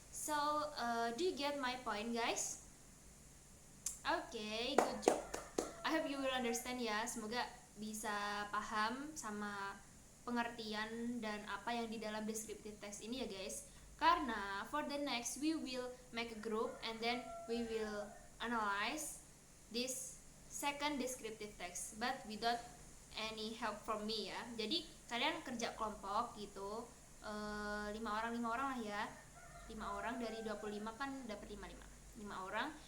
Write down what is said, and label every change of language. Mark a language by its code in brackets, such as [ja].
[en] So do you get my point guys? Okay, good job. I hope you will understand ya. [id] Semoga bisa paham sama pengertian dan apa yang di dalam descriptive text ini ya guys. [en] Karena for the next we will make a group and then we will analyze this second descriptive text but without any help from me ya. [id] Jadi kalian kerja kelompok gitu, 5 orang lah ya, 5 orang dari 25 kan dapat 5 orang.